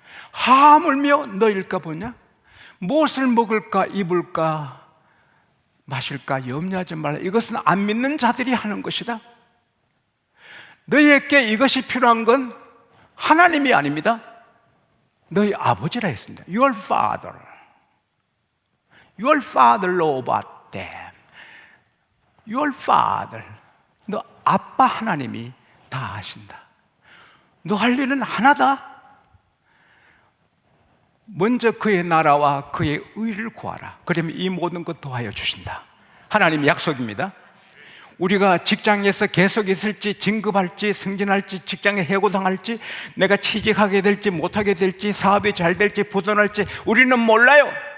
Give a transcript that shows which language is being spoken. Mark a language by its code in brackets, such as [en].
[ko] 하물며 너일까 보냐? 무엇을 먹을까, 입을까, 마실까 염려하지 말라. 이것은 안 믿는 자들이 하는 것이다. 너희에게 이것이 필요한 건 하나님이 아닙니다. 너희 아버지라 했습니다. [en] Your father. Your father know about them. Your father. [ko] 너 아빠 하나님이 다 아신다. 너 할 일은 하나다. 먼저 그의 나라와 그의 의를 구하라. 그러면 이 모든 것 더하여 주신다. 하나님의 약속입니다. 우리가 직장에서 계속 있을지, 진급할지, 승진할지, 직장에 해고당할지, 내가 취직하게 될지 못하게 될지, 사업이 잘 될지 부도날지 우리는 몰라요.